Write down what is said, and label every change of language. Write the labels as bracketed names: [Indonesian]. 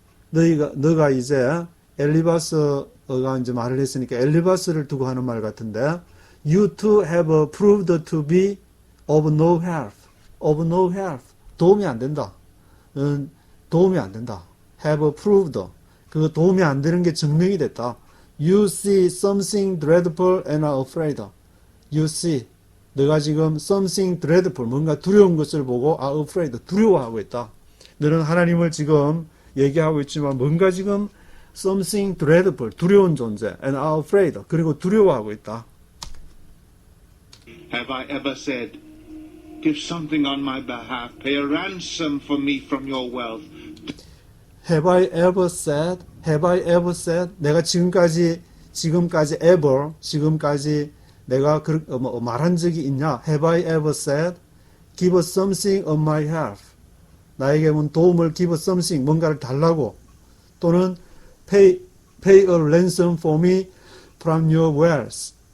[Korean] 너가 이제 엘리바스가 이제 말을 했으니까 엘리바스를 두고 하는 말 같은데 [English] You too have proved to be of no help. Of no help. [Korean] 도움이 안 된다. 도움이 안 된다. [English] Have proved. [Korean] 그 도움이 안 되는 게 증명이 됐다. [English] You see something dreadful and are afraid. You see. [Korean] 너가 지금 [English] something dreadful. [Korean] 뭔가 두려운 것을 보고 [English] are afraid. [Korean] 두려워하고 있다. 너는 하나님을 지금 얘기하고 있지만 뭔가 지금 [English] something dreadful, [Korean] 두려운 존재, [English] and are afraid, [Korean] 그리고 두려워하고 있다. [English] Have I ever said, give something on my behalf, pay a ransom for me from your wealth? Have I ever said, [Korean] 내가 지금까지 내가 말한 적이 있냐? [English] Have I ever said, give something on my behalf? [Korean] 나에게 도움을 [English] give something, [Korean] 뭔가를 달라고 또는 [English] pay a ransom for me from your wealth.